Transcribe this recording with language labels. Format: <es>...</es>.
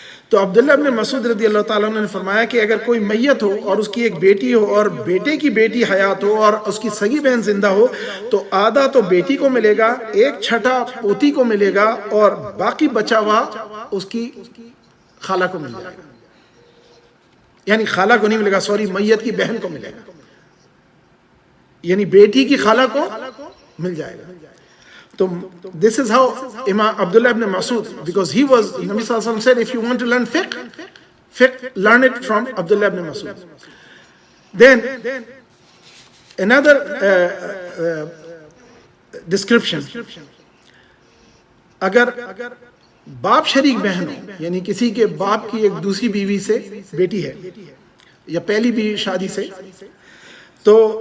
<ur>تو عبداللہ ابن مسعود رضی اللہ تعالیٰ عنہ نے فرمایا کہ اگر کوئی میت ہو اور اس کی ایک بیٹی ہو اور بیٹے کی بیٹی حیات ہو اور اس کی سگی بہن زندہ ہو تو آدھا تو بیٹی کو ملے گا، ایک چھٹا پوتی کو ملے گا، اور باقی بچا ہوا اس کی خالہ کو مل جائے گا. یعنی خالہ کو نہیں ملے گا، سوری، میت کی بہن کو ملے گا، یعنی بیٹی کی خالہ کو مل جائے گا.</ur> <en>تو this is how Imam Abdullah ibn Mas'ud, because he was, Nabi Sallallahu Alaihi Wasallam said, if you want to learn fiqh, learn it from Abdullah ibn Mas'ud. Then another description,</en> <ur>اگر باپ شریک بہن ہو، یعنی کسی کے باپ کی ایک دوسری بیوی سے بیٹی ہے یا پہلی بھی شادی سے، تو</ur>